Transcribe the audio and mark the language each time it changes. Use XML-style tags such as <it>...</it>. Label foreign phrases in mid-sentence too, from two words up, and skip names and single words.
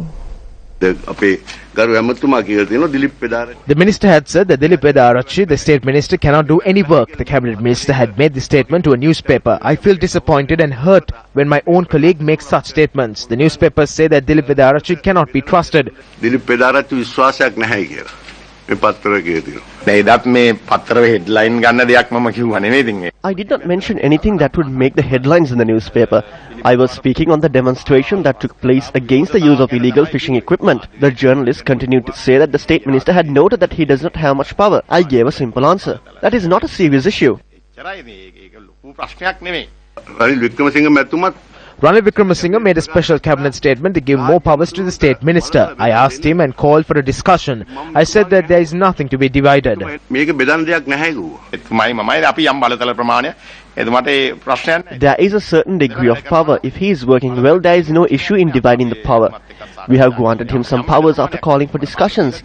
<en>The Minister had said that Dilip Vedarachi, the State Minister, cannot do any work. The Cabinet Minister had made this statement to a newspaper. I feel disappointed and hurt when my own colleague makes such statements. The newspapers say that Dilip Vedarachi cannot be trusted.</en> <si>Dilip Vedarachi විශ්වාසයක් නැහැ කියලා. මේ පත්තරේ කියතිනවා.</si> <en>I did not mention anything that would make the headlines in the newspaper. I was speaking on the demonstration that took place against the use of illegal fishing equipment. The journalist continued to say that the State Minister had noted that he does not have much power. I gave a simple answer. That is not a serious issue.</en> <si>රනිල් වික්‍රමසිංහ මැතිතුමත්</si> <en>Ranil Wickremesinghe made a special cabinet statement to give more powers to the state minister. I asked him and called for a discussion. I said that there is nothing to be divided. There is a certain degree of power. If he is working well, there is no issue in dividing the power. We have granted him some powers after calling for discussions.</en>